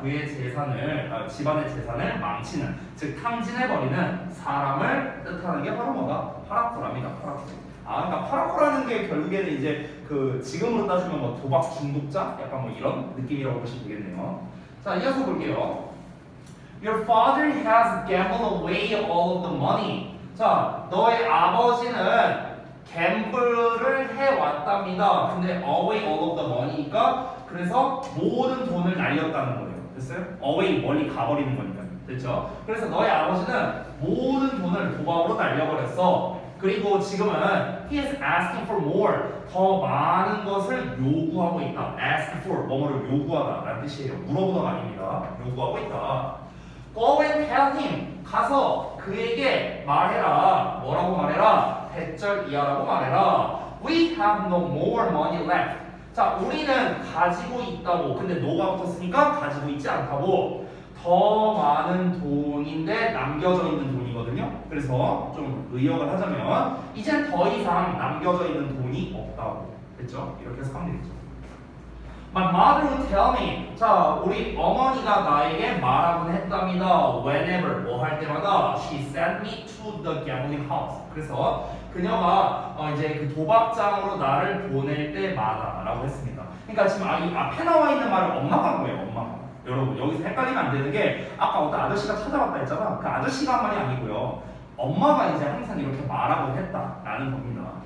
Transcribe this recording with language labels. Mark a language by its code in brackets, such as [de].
[ko] 그의 집안의 재산을 망치는, 즉 탕진해버리는 사람을 뜻하는 게 바로 뭐다? 파라코랍니다. 파라코. 그러니까 파라코라는 게 결국에는 이제 그 지금으로 따지면 뭐 도박 중독자, 약간 뭐 이런 느낌이라고 보시면 되겠네요. 자, 이어서 볼게요. [en] Your father has gambled away all of the money. [ko] 자, 너의 아버지는 갬블을 해왔답니다. 근데 away all of the money니까 그래서 모든 돈을 날렸다는 거예요. 됐어요? away 멀리 가버리는 거니까. 됐죠? 그래서 너의 아버지는 모든 돈을 도박으로 날려버렸어. 그리고 지금은 [en] he is asking for more. [ko] 더 많은 것을 요구하고 있다. ask for 뭐뭐를 요구하다 라는 뜻이에요. 물어보다가 아닙니다. 요구하고 있다. [en] Go and tell him. [ko] 가서 그에게 말해라. 뭐라고 말해라? 대절 이하라고 말해라. [en] We have no more money left. [ko] 자, 우리는 가지고 있다고. 근데 no가 붙었으니까 가지고 있지 않다고. 더 많은 돈인데 남겨져 있는 돈이거든요. 그래서 좀 의역을 하자면 이젠 더 이상 남겨져 있는 돈이 없다고. 됐죠? 이렇게 해서 하면 되겠죠. [en] My mother would tell me. [ko] 자, 우리 어머니가 나에게 말하곤 했답니다. [en] Whenever [ko] 뭐 할 때마다 [en] she sent me to the gambling house. [ko] 그래서 그녀가 이제 그 도박장으로 나를 보낼 때마다라고 했습니다. 그러니까 지금 이 앞에 나와 있는 말은 엄마가 한 거예요. 엄마가. 여러분 여기서 헷갈리면 안 되는 게 아까 어떤 아저씨가 찾아왔다 했잖아. 그 아저씨가 한 말이 아니고요. 엄마가 이제 항상 이렇게 말하곤 했다라는 겁니다.